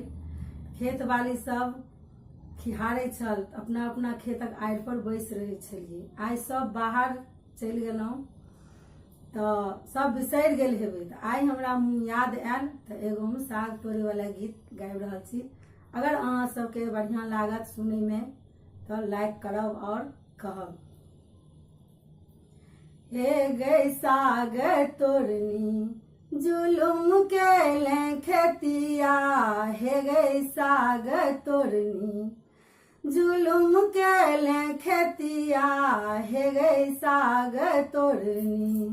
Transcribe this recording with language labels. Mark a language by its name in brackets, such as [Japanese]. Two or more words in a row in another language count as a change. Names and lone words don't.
[Maithili] खेत वाली सब खिहारे छल, अपना अपना खेतक आड़ि पर बैस रहे छलियै। आइ सब बाहर चलि गेलहुँ तऽ सब बिसरि गेल हेबै, तऽ आइ हमरा याद आयल तऽ एगो हम साग तोड़े वाला गीत गाबि रहल छी। अगर अहाँ सबके बढ़िया लागत सुने में तो लाइक करब और कहब। हे गई साग तोड़नी जुलुम के ले खेतिया, हे गई साग तोड़नी जुलुम के ले खेतिया, हे गई साग तोड़नी।